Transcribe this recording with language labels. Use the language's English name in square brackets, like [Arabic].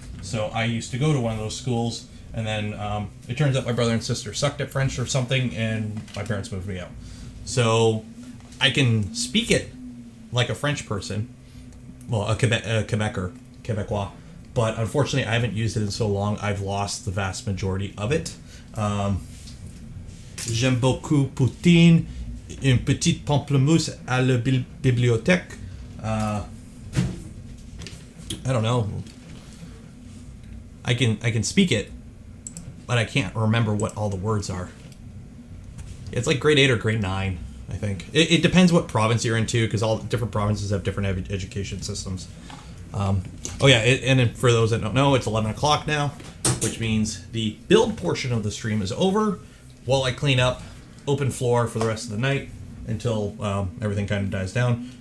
[English] So I used to go to one of those schools, and then it turns out my brother and sister sucked at French or something, and my parents moved me out. So I can speak it like a French person, well, a Quebecois, but unfortunately I haven't used it in so long, I've lost the vast majority of it. [French] J'aime beaucoup poutine, une petite pamplemousse à la bibliothèque. [English] I don't know. I can speak it, but I can't remember what all the words are. It's like grade 8 or grade 9, I think. It depends what province you're into, because all different provinces have different education systems. Oh yeah, and then for those that don't know, it's 11 o'clock now, which means the build portion of the stream is over while I clean up, open floor for the rest of the night until everything kind of dies down.